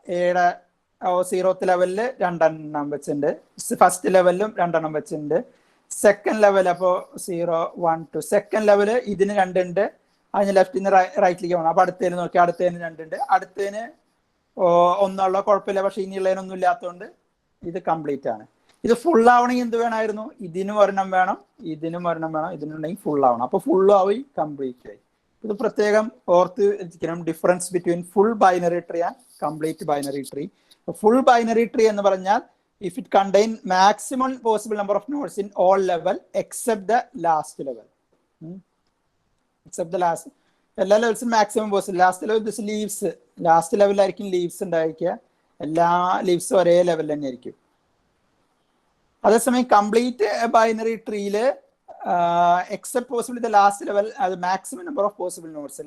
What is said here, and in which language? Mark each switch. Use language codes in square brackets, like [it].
[ml] എയുടെ 0th ലെവലിൽ 2 എണ്ണം വെച്ചിട്ടുണ്ട്, ഫസ്റ്റ് ലെവലിലും 2 എണ്ണം വെച്ചിട്ടുണ്ട്, സെക്കൻഡ് ലെവൽ അപ്പോൾ 0 1 2, സെക്കൻഡ് ലെവല് ഇതിന് 2 ഉണ്ട്, അതിന് ലെഫ്റ്റിൽ നിന്ന് റൈറ്റിലേക്ക് പോകണം. അപ്പൊ അടുത്തതിന് നോക്കി, അടുത്തതിന് 2 ഉണ്ട്, അടുത്തതിന് 1 കുഴപ്പമില്ല. പക്ഷെ ഇനിയുള്ളതിനൊന്നും ഇല്ലാത്തതുകൊണ്ട് ഇത് കംപ്ലീറ്റ് ആണ്. ഇത് ഫുൾ ആവണമെങ്കിൽ എന്ത് വേണമായിരുന്നു, ഇതിനും ഒരെണ്ണം വേണം, ഇതിനും ഒരെണ്ണം വേണം, ഇതിനുണ്ടെങ്കിൽ ഫുൾ ആവണം. അപ്പൊ ഫുൾ ആയി, കംപ്ലീറ്റ് ആയി. ഇത് പ്രത്യേകം ഓർത്ത് വെച്ചിരിക്കണം, difference between full binary tree and complete binary tree. [en] full binary tree [ml] എന്ന് പറഞ്ഞാൽ [en] if it contain maximum possible number of nodes in all level except the last level. Except the last. [ml] എല്ലാ ലെവൽസും maximum possible. Last level this leaves, last ലെവലിലായിരിക്കും leaves ഉണ്ടായിരിക്കുക. എല്ലാ ലീവ്സും ഒരേ ലെവലിൽ തന്നെ ആയിരിക്കും. അതേസമയം കംപ്ലീറ്റ് ബൈനറി ട്രീയിൽ except possible the last level, അത് maximum number of possible notes.